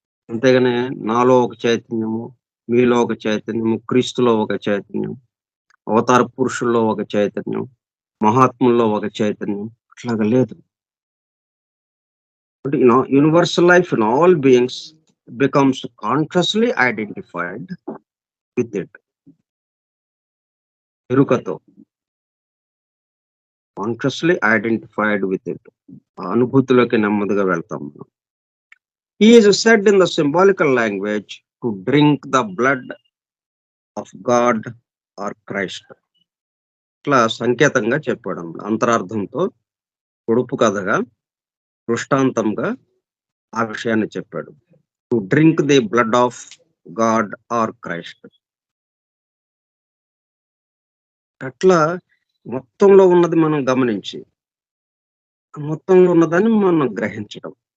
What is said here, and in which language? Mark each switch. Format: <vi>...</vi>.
<te>అంతేగాని నాలో ఒక చైతన్యము, మీలో ఒక చైతన్యము, క్రీస్తులో ఒక చైతన్యం, అవతార పురుషుల్లో ఒక చైతన్యం, మహాత్ముల్లో ఒక చైతన్యం అట్లాగా లేదు.</te> <en>But universal life in all beings becomes consciously identified with it.</en> <te>ఎరుకతో</te> <en>Consciously identified with it.</en> <te>ఆ అనుభూతిలోకి నెమ్మదిగా వెళ్తాం మనం.</te> <en>He is said in the symbolical language to drink the blood of God or Christ.</en> <te>ఇట్లా సంకేతంగా చెప్పాడు. అంతరార్థంతో పొడుపు కథగా, దృష్టాంతంగా ఆ విషయాన్ని చెప్పాడు.</te> <en>To drink the blood of God or Christ.</en> <te>అట్లా మొత్తంలో ఉన్నది మనం గమనించి, మొత్తంలో ఉన్నదాన్ని మనం గ్రహించడం.</te>